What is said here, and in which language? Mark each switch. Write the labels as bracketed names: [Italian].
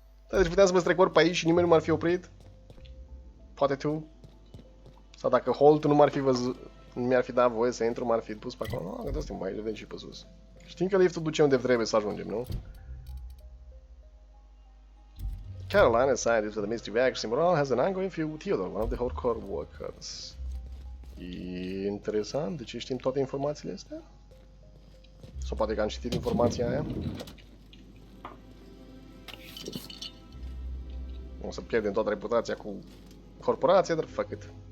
[Romanian] Deci puteam să mă strecor pe aici și nimeni nu m-ar fi oprit? Poate tu? Sau dacă Holt nu m-ar fi văzut, nu mi-ar fi dat voie să intru, m-ar fi pus pe acolo. Nu, gata, suntem aici, vedem și pe sus. Știm că liftul duce unde trebuie să ajungem, nu? [English] Caroline, a scientist with the Ministry of Action Moral, has an ongoing feud with Theodore, one of the hardcore workers. [Romanian] E interesant, de ce știm toate informațiile astea? Sau poate că am citit informația aia? O să pierdem toată reputația cu corporația, dar [English] fuck it.